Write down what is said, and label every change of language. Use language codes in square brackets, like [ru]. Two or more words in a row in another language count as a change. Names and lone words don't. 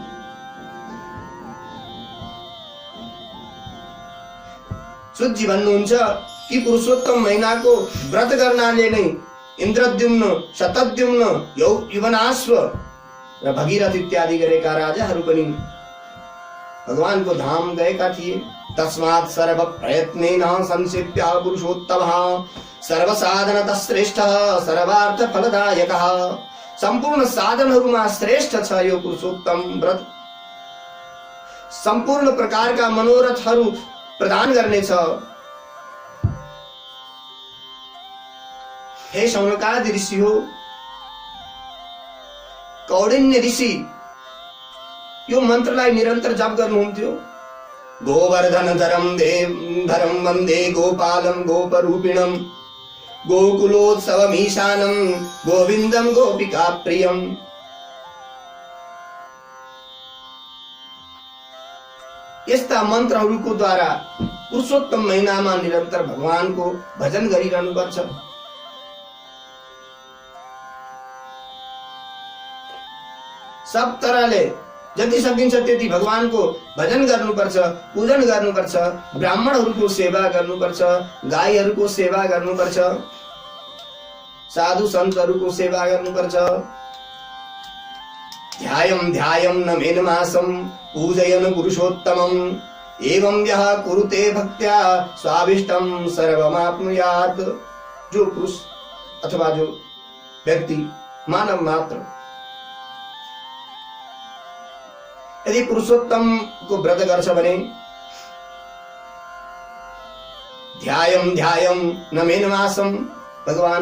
[ne] सूतजी भन्नुहुन्छ कि पुरुषोत्तम महिनाको व्रत गर्नाले नै इन्द्रद्युम्न, शतद्युम्न, युवनाश्व र भगीरथ इत्यादि गरेका राजाहरू पनि भगवानको धाम गएका थिए। [sa] तस्मात् सर्व प्रयत्नेन संसिप्य पुरुषोत्तमः सर्वसाधनतः श्रेष्ठः सर्वार्थ फलदायकः। [ne] सम्पूर्ण साधनहरूमा श्रेष्ठ छ यो पुरुषोत्तम व्रत। सम्पूर्ण प्रकारका मनोरथहरू प्रदान गर्नेछ। हे शौनकादि ऋषि हो, कौडिन्य ऋषि यो मन्त्रलाई निरन्तर जप गर्नुहुन्थ्यो। [sa] गोवर्धन धरम वन्दे गोपालं गोपरूपिणं गोकुलोत्सवमीशानं गोविन्दं गोपिका प्रियम्। [ne] यस्ता मन्त्रहरूको द्वारा पुरुषोत्तम महिनामा निरन्तर भगवानको भजन गरिरहनुपर्छ। सब तरहले जति सकिन्छ त्यति भगवानको भजन गर्नुपर्छ, पूजन गर्नुपर्छ, ब्राह्मणहरूको सेवा गर्नुपर्छ, गाईहरूको सेवा गर्नुपर्छ, साधु सन्तहरूको सेवा गर्नुपर्छ। [sa] ध्यायं न मेनमासं पूजयन् पुरुषोत्तमम् एवं यः कुरुते भक्त्या स्वाभिष्टं सर्वमाप्नुयात्। [ne] जो पुरुष अथवा जो व्यक्ति मानव मात्र यदि पुरुषोत्तम को व्रत गर्छ भने [sa] ध्यायं न मेनमासम [ne] भगवान